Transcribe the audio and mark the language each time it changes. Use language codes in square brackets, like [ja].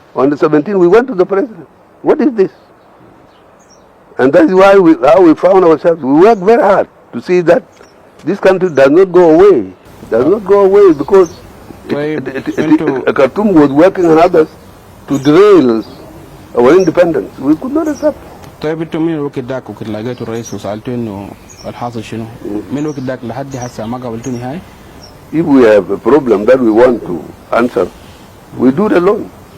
[en] On the 17th, we went to the president. What is this? And that is why how we found ourselves. We worked very hard to see that this country does not go away. Does not go away because Khartoum was working on others to derail our independence. We could not accept. [ar] طيب انتم من الوقت ذاك وكنت لقيتوا الرئيس وسالتوا انه الحاصل شنو؟ من الوقت ذاك لحد هسه ما قابلتوا نهائي؟ [en] If we have a problem that we want to answer, we do it alone.